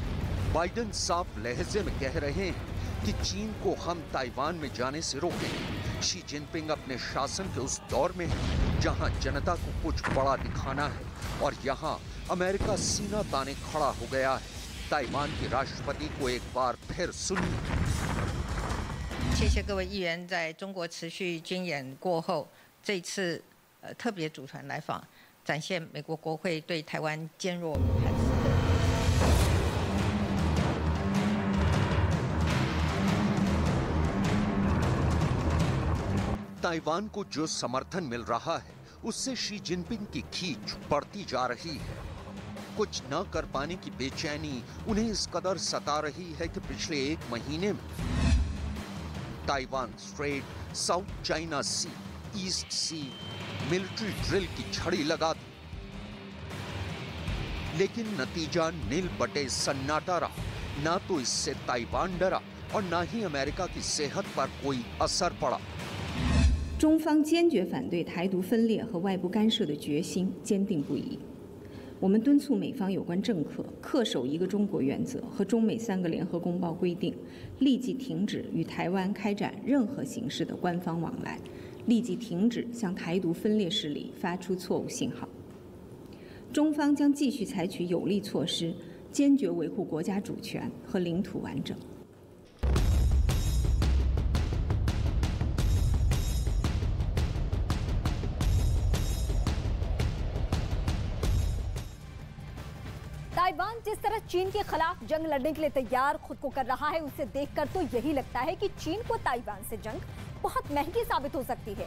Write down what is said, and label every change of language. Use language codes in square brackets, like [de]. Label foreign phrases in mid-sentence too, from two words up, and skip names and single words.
[hi] बाइडेन साफ लहजे में कह रहे हैं कि चीन को हम ताइवान में जाने से रोकें। शी जिनपिंग अपने शासन के उस दौर में है जहां जनता को कुछ बड़ा दिखाना है और यहां अमेरिका सीना ताने खड़ा हो गया है। ताइवान के राष्ट्रपति को एक बार फिर सुनिए। [zh] 谢谢各位议员在中国持续军演过后，这一次特别组团来访，展现美国国会对台湾坚若磐石的。 [hi] ताइवान को जो समर्थन मिल रहा है उससे शी जिनपिंग की खींच बढ़ती जा रही है। कुछ न कर पाने की बेचैनी उन्हें इस कदर सता रही है कि पिछले 1 महीने में ताइवान स्ट्रेट, साउथ चाइना सी, ईस्ट सी [en] military drill [hi] की छड़ी लगा दी, लेकिन नतीजा नील बटे सन्नाटा रहा। ना तो इससे ताइवान डरा और ना ही अमेरिका की सेहत पर कोई असर पड़ा। [zh] 中方坚决反对台独分裂和外部干涉的决心坚定不移。我们敦促美方有关政客恪守一个中国原则和中美3个联合公报规定，立即停止与台湾开展任何形式的官方往来，立即停止向台独分裂势力发出错误信号。中方将继续采取有力措施，坚决维护国家主权和领土完整。 [hi] ताइवान जिस तरह चीन के खिलाफ जंग लड़ने के लिए तैयार खुद को कर रहा है, उसे देखकर तो यही लगता है कि चीन को ताइवान से जंग बहुत महंगी साबित हो सकती है।